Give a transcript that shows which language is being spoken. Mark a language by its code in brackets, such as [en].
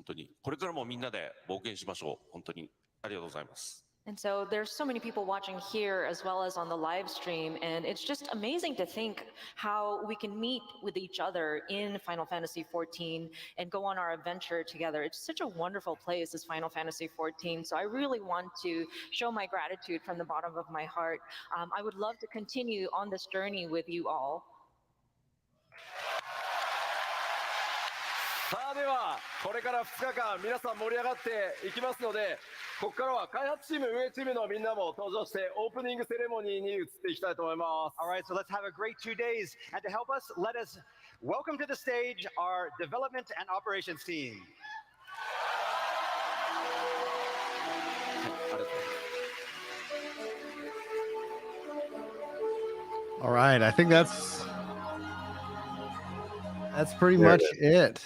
[ja] 本当にこれからもみんなで冒険しましょう。本当にありがとうございます。 [en] And so there's so many people watching here as well as on the live stream, and it's just amazing to think how we can meet with each other in Final Fantasy XIV and go on our adventure together. It's such a wonderful place, this Final Fantasy XIV. So I really want to show my gratitude from the bottom of my heart. I would love to continue on this journey with you all. [ja] さあではこれから2日間皆さん盛り上がっていきますので、ここからは開発チーム運営チームのみんなも登場してオープニングセレモニーに移っていきたいと思います。 [en] All right, so let's have a great 2 days. And to help us, let us welcome to the stage our development and operations team. All right, I think that's pretty much it.